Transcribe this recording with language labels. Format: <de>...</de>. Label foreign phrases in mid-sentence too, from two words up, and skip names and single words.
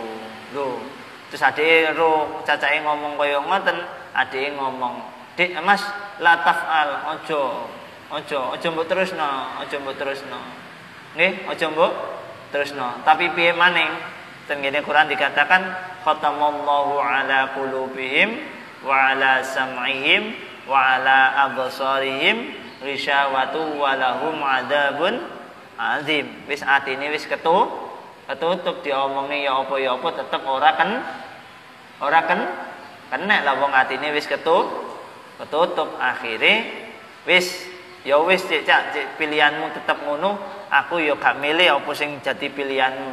<jv>Lho, terus adike ro cacake ngomong kaya ngoten, adike ngomong, "Dik, Mas,</jv> <ar>لا تفعل,</ar> <jv>aja mbok terusno. Nggih, aja mbok terusno. Tapi piye maning? Tengene Quran dikatakan</jv> <ar>ختم الله على قلوبهم وعلى سمعهم وعلى أبصارهم غشاوة ولهم عذاب عظيم.</ar> <jv>Wis atine wis ketutup diomongi ya apa tetep ora Ora kena lah wong atine wis ketutup akhire wis ya wis cek pilihanmu tetep ngono, aku ya gak milih apa sing jadi pilihanmu.</jv>